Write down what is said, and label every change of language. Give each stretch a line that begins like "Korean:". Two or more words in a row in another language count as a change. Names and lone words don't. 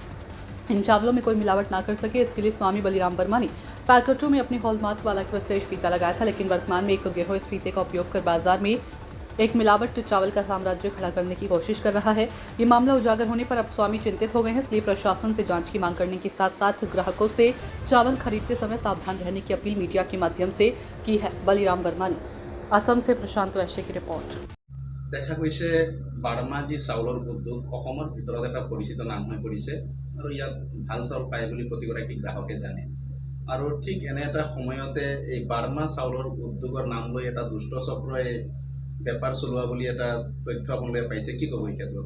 Hindi: इन चावलों में कोई मिलावट ना कर सके, इसके लिए स्वामी बलिराम वर्मा ने पैकेटों में अपनी हॉलमार्क वाला एक विशेष फीता लगाया था, लेकिन वर्तमान में एक गिरोह इस फीते का उपयोग कर बाजार में एक मिलावट चावल का साम्राज्य खड़ा करने की कोशिश कर रहा है। ये मामला उजागर होने पर अब स्वामी चिंतित हो गए हैं, इसलिए प्रशासन से जांच की मांग करने के साथ साथ ग्राहकों से चावल खरीदते समय सावधान रहने की अपील मीडिया के माध्यम से की है। बलिराम वर्मा ने असम से प्रशांत वैश्य की रिपोर्ट।
Assamese: দেখা গৈছে বাৰ্মাজী চাউলৰ উদ্যোগ অসমৰ ভিতৰত এটা পৰিচিত নাম হৈ পৰিছে আৰু ইয়াত ভাল চাউল পায় বুলি প্ৰতিগৰাকী গ্ৰাহকে জানে। আৰু ঠিক এনে এটা সময়তে এই বাৰ্মা চাউলৰ উদ্যোগৰ নাম লৈ এটা দুষ্ট চক্ৰই বেপাৰ চলোৱা বুলি এটা তথ্য আপোনালোকে পাইছে, কি ক'ব এই ক্ষেত্ৰত?